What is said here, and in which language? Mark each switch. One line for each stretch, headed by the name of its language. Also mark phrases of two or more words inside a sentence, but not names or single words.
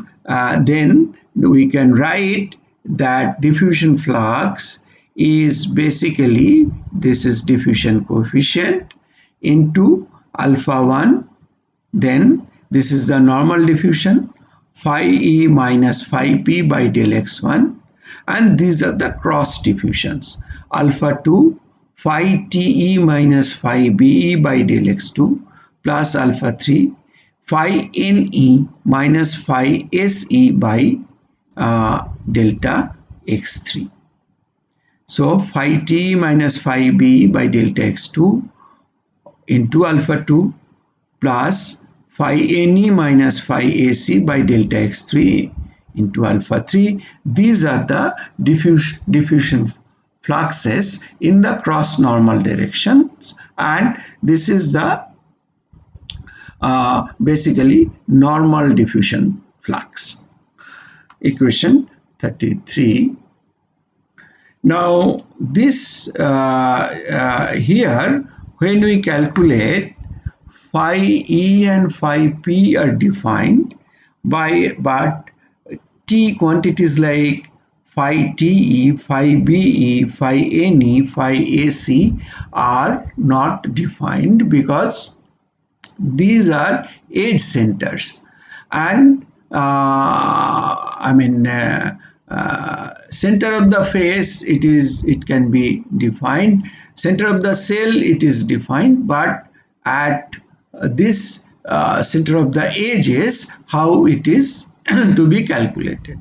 English: then we can write that diffusion flux is basically, this is diffusion coefficient into alpha 1, then this is the normal diffusion, phi E minus phi P by del x1, and these are the cross diffusions, alpha 2 phi TE minus phi BE by del x2 plus alpha 3 phi NE minus phi SE by delta x3. So phi T minus phi B by delta x2 into alpha 2 plus phi NE minus phi AC by delta x3 into alpha 3. These are the diffusion fluxes in the cross normal directions, and this is the basically normal diffusion flux. Equation 33. Now this here, when we calculate, phi E and phi P are defined by, but T quantities like phi TE, phi BE, phi NE, phi AC are not defined, because these are edge centers, and center of the face, it can be defined. Center of the cell, it is defined, but at this center of the edges, how it is to be calculated.